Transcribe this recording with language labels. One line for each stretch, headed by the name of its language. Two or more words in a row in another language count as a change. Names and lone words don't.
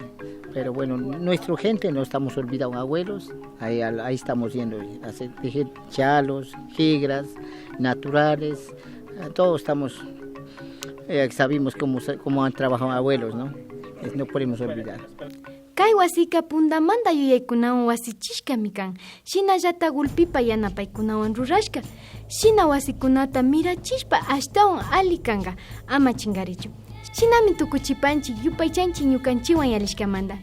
Spanish: Pero bueno, nuestra gente no estamos olvidados, abuelos, ahí estamos yendo a hacer chalos, jigras, naturales, todos estamos, sabemos cómo han trabajado abuelos, ¿no? No podemos olvidar.
Quechua: Kay wasika puntamanta yuyaykunawan wasichishkami kan. Shinallata gulpipa yanapaykunawan rurashka. Shina wasikunata mirachishpa ashtawan ali kanqa, ama chingarichu. Shinami tukuchipanchik yupaychanchik ñukanchiwan yalishkamanta.